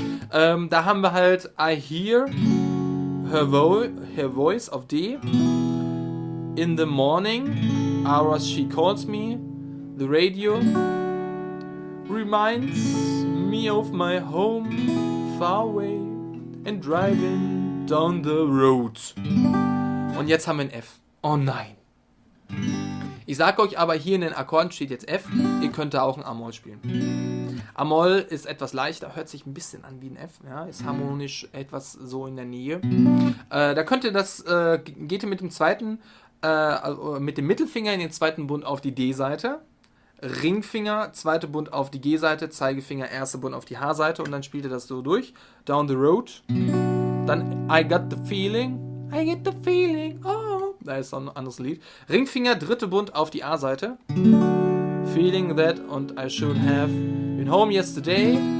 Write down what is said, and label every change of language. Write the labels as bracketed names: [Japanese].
[German] Da haben wir halt [English] I hear her voice [German] auf D. [English] In the morning hours she calls me. The radio reminds me of my home far away. And driving down the road. [German] Und jetzt haben wir ein F. Oh nein. Ich sage euch aber, hier in den Akkorden steht jetzt F. Ihr könnt da auch ein A-Moll spielen. A-Moll ist etwas leichter, hört sich ein bisschen an wie ein F. Ja, ist harmonisch etwas so in der Nähe. Da könnt ihr geht ihr mit dem zweiten, mit dem Mittelfinger in den zweiten Bund auf die D-Seite. Ringfinger, zweite Bund auf die G-Seite, Zeigefinger, erste Bund auf die H-Seite und dann spielt ihr das so durch. [English] Down the road. Dann I got the feeling, oh. [German] Da ist noch ein anderes Lied. Ringfinger, dritte Bund auf die A-Seite. [English] Feeling that und I should have been home yesterday.